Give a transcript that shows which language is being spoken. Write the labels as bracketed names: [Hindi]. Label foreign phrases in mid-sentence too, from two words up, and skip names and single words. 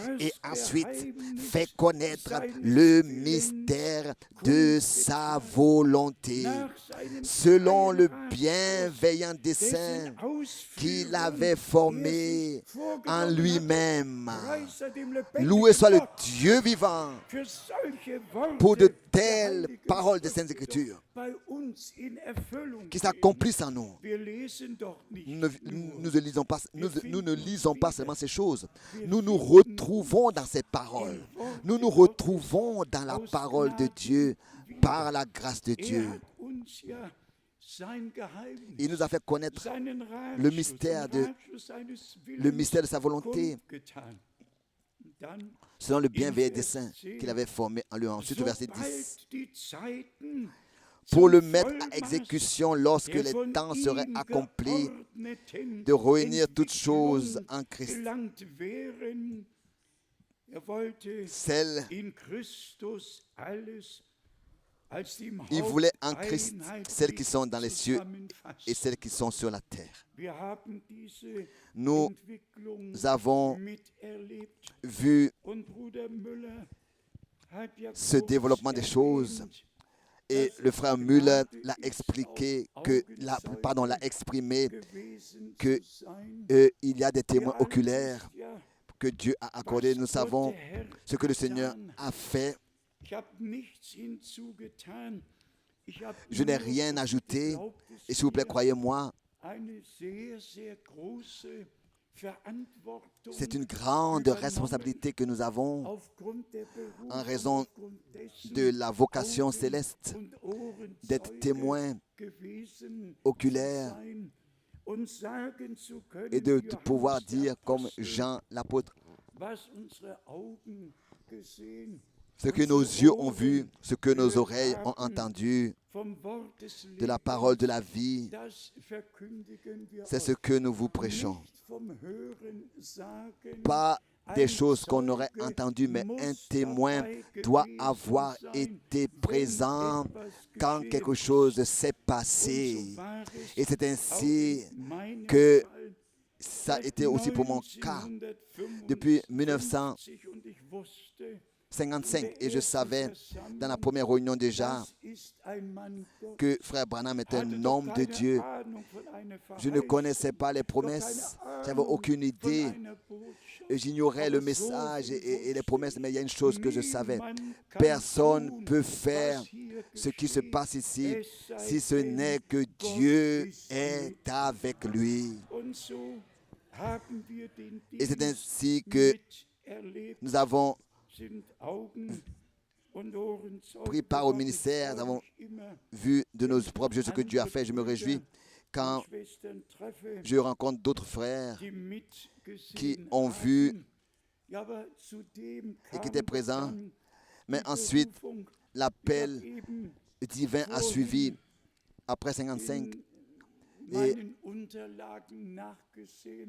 [French] Et ensuite, fait connaître le mystère de sa volonté, selon le bienveillant dessein qu'il avait formé en lui-même. Loué soit le Dieu vivant pour de telles paroles des Saintes Écritures. [German] bei uns in Erfüllung [French] qui [German] gehen. [French] s'accomplissent en nous. [German] Wir lesen doch nicht [French] Nous [German] nur. [French] ne lisons pas, nous ne lisons pas seulement ces choses. Nous nous retrouvons dans ces paroles. Nous nous retrouvons dans la parole de Dieu par la grâce de Dieu. [German] Er hat uns ja sein Geheimnis, [French] Il nous a fait connaître [German] seinen Ratschluss, [French] le mystère [German] den [French] de- [German] Ratschluss seines [French] le [German] Willens [French] mystère de sa volonté [German] kundgetan. Dann, [French] selon le bienveillant dessein qu'il avait formé en lui. Ensuite, au verset 10. [German] sobald die Zeiten [French] Pour [German] zum [French] le mettre à [German] Vollmaß [French] exécution lorsque [German] der [French] les [German] von [French] temps seraient [German] ihm [French] accomplis, [German] geordneten [French] de réunir toutes [German] Entwicklung [French] choses en Christ. [German] gelangt wären. Wollte [French] Celles, [German] in Christus alles als dem [French] il voulait en Christ celles qui sont dans les cieux et [German] zusammenfassen. [French] celles qui sont sur la terre. [German] Wir haben diese [French] Nous [German] Entwicklung [French] avons [German] miterlebt [French] vu [German] und Bruder Müller hat ja [French] ce [German] kurz [French] développement des choses. [German] erwähnt, [French] Et le frère Müller l'a expliqué, l'a exprimé [German] gewesen [French] que [German] zu sein. [French] il y a des témoins [German] Wir alle [French] oculaires [German] wissen ja, [French] que Dieu a accordés. Nous savons ce que le Seigneur a fait. [German] ich habe nichts hinzugetan. Ich habe [French] Je n'ai [German] nur, [French] rien ajouté. [German] glaubt es [French] Et s'il vous plaît, [German] mir, [French] croyez-moi, [German] eine sehr, sehr große Verantwortung [French] c'est une grande [German] übernommen, [French] responsabilité que nous avons [German] aufgrund der Berufung, [French] en raison [German] aufgrund dessen [French] de la vocation [German] Augen- [French] céleste [German] und Ohrenzeuge [French] d'être témoin [German] gewesen [French] oculaire [German] zu sein und sagen zu können, [French] et de [German] wie [French] pouvoir [German] Johannes der [French] dire comme [German] Apostel, [French] Jean l'apôtre, [German] was unsere Augen gesehen, [French] ce que nos yeux ont vu, ce que nos oreilles ont entendu [German] vom Wort des [French] de la [German] Lebens, [French] parole de la vie, [German] das verkündigen wir [French] c'est ce [German] euch. [French] que nous vous prêchons. [German] Nicht vom Hören sagen, [French] Pas des [German] ein [French] choses qu'on aurait [German] Zeuge [French] entendues, mais [German] muss [French] un témoin [German] dabei [French] doit [German] gewesen [French] avoir [German] sein, [French] été [German] wenn [French] présent [German] etwas [French] quand [German] geschehen [French] quelque [German] ist. [French] chose s'est [German] Und [French] passé. [German] so war es [French] Et c'est [German] auch [French] ainsi [German] in meinem [French] que [German] Fall [French] ça a [German] seit [French] été aussi pour mon cas. 1955 Depuis 1955, [German] und ich wusste, [French] et je savais dans la première réunion déjà [German] das ist ein Mann Gottes. [French] que Frère Branham est un [German] Hatte doch [French] homme de [German] keine [French] Dieu. [German] Ahnung von einer [French] Je ne [German] Verheißung, [French] connaissais pas les [German] doch [French] promesses, [German] keine [French] j'avais [German] Ahnung [French] aucune [German] von [French] idée. [German] einer Botschaft. [French] J'ignorais le [German] Aber so [French] message [German] viel [French] et les [German] wusste [French] promesses, mais il y a une chose que je savais. [German] Niemand kann [French] Personne [German] tun, [French] peut faire [German] was hier [French] ce qui se [German] geschieht, [French] passe ici [German] es sei [French] si ce [German] denn, [French] n'est que [German] Gott [French] Dieu [German] ist [French] est [German] mit [French] avec lui. [German] Und so haben wir den [French] Et c'est [German] Dienst [French] ainsi que [German] miterlebt, [French] nous avons [German] sind Augen und Ohrenzeuge [French] pris part au [German] geworden. [French] ministère, [German] Ich [French] nous [German] freue [French] avons [German] mich immer, [French] vu de nos propres yeux ce que Dieu a fait. Je me réjouis quand [German] und Schwestern treffe, [French] je rencontre d'autres frères [German] die [French] qui [German] mitgesehen [French] ont vu [German] haben. Ja, aber zudem [French] et qui [German] kam [French] étaient présents. [German] dann [French] Mais [German] die [French] ensuite, [German] Berufung. Ich [French] l'appel [German] habe eben [French] divin a suivi après 55. [German] in meinen Unterlagen nachgesehen.